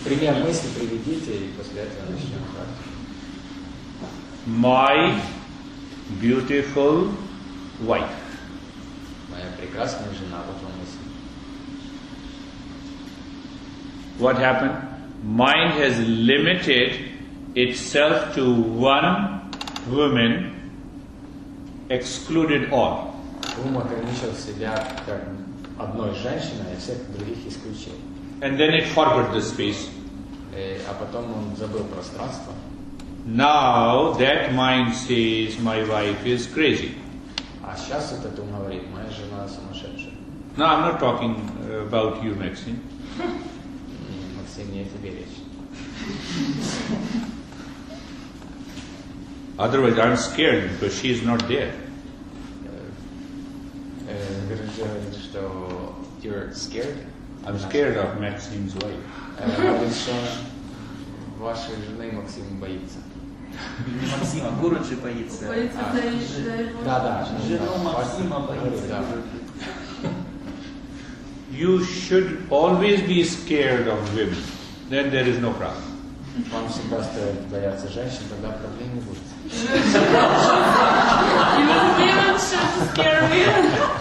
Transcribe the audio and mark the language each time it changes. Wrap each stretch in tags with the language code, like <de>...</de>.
<ru>Пример мысли приведите, и после этого начнем практику.</ru> <en>My beautiful wife.</en> <ru>Моя прекрасная жена, вот вам мысль.</ru> <en>What happened? Mind has limited itself to one woman, excluded all.</en> <ru>Ум ограничил себя как одной женщиной, и всех других исключил.</ru> <en>And then it forgot the space.</en> <ru>А потом он забыл пространство.</ru> <en>Now that mind says my wife is crazy.</en> <ru>А сейчас этот ум говорит, моя жена сумасшедшая.</ru> <en>Now I'm not talking about you, Maxine.</en> <ru>Максим, не о тебе речь.</ru> <en>Otherwise I'm scared because she is not there.</en> <ru>Говорит, что</ru> <en>you're scared. I'm scared of Maxine's wife.</en> <ru>Говорит, что вашей жены Максим боится. Не Максима, Гуруджи боится. Да. Жену Максима боится.</ru> <en>You should always be scared of women. Then there is no problem.</en> <ru>Вам всегда стоит бояться женщин, тогда проблем не будет.</ru> <en>Women should scare women.</en>